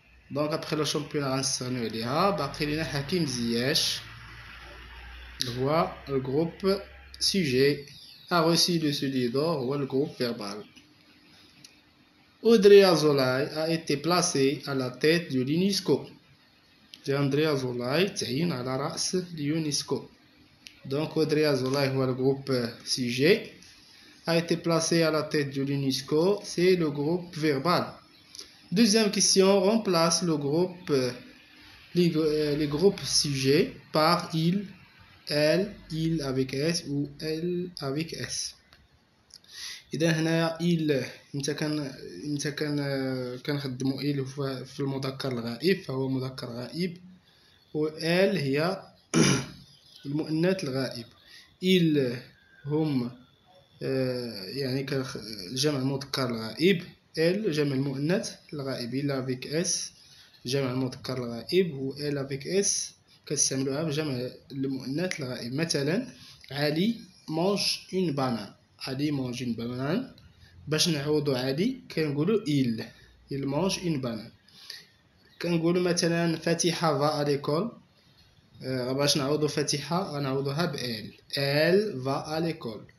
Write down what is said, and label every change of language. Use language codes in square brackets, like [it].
[ar] دونك ابخي لو شامبيونا غنستغنيو عليها. باقي لينا حكيم زياش هو الجروب سوجي [fr] a reçu le soulier d'or [ar] هو الجروب فيربال. [fr] Audrey Azoulay a été placé à la tête de l'UNESCO. [ar] Audrey Azoulay تعين على رأس اليونسكو. [fr] Donc Audrey Azoulay هو le groupe sujet a été placé à la tête de l'UNESCO, c'est le groupe verbal. Deuxième question, remplace le groupe les groupes sujets par il, elle, il avec s ou elle avec s. [ar] إذا هنا il إنت كنخدمو il في المذكر الغائب فهو مذكر غائب، و elle هي المؤنث الغائب. il هم يعني جمع المذكر الغائب، elle جمع المؤنث الغائب. il avec s جمع المذكر الغائب، و elle avec s كنستعملوها بجمع المؤنث الغائب. [fr] مثلا علي mange une banane. علي mange une banane. [ar] باش نعوضو علي كنقولو [fr] il mange une banane. [ar] كنقولو مثلا فاتحة [fr] va à l'école. [ar] باش نعوضو فاتحة غنعوضوها ب [fr] elle va à l'école.